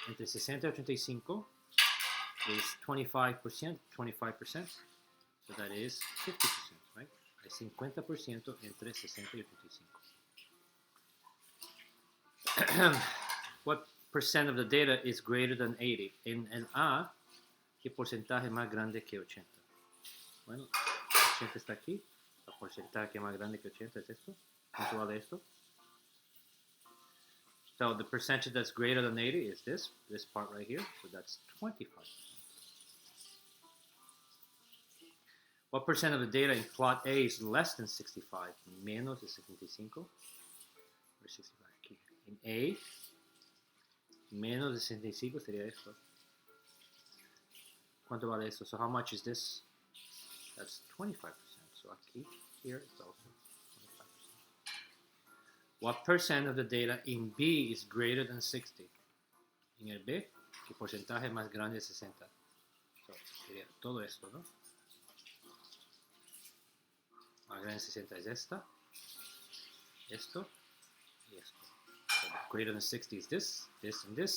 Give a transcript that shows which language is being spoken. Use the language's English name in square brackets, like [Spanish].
[Spanish] Entre 60 y 85 [English] is 25%, 25%. So that is 50%, right? [Spanish] Hay 50% entre 60 y 85. [English] What percent of the data is greater than 80? [Spanish] En el A, ¿qué porcentaje más grande que 80? Bueno, 80 está aquí. El porcentaje más grande que 80 es esto. ¿Cuánto vale esto? [English] So the percentage that's greater than 80 is this part right here. So that's 25%. What percent of the data in plot A is less than 65? [Spanish] Menos de 65. Or 65 aquí. In A, menos de 65 sería esto. ¿Cuánto vale esto? [English] So how much is this? That's 25%. So aquí, here, it's also 25%. What percent of the data in B is greater than 60? [Spanish] En el B, ¿qué porcentaje más grande es 60? [English] So, [Spanish] sería todo esto, ¿no? Más grande 60 es esta, esto, y esto. [English] So greater than 60 is this, and this.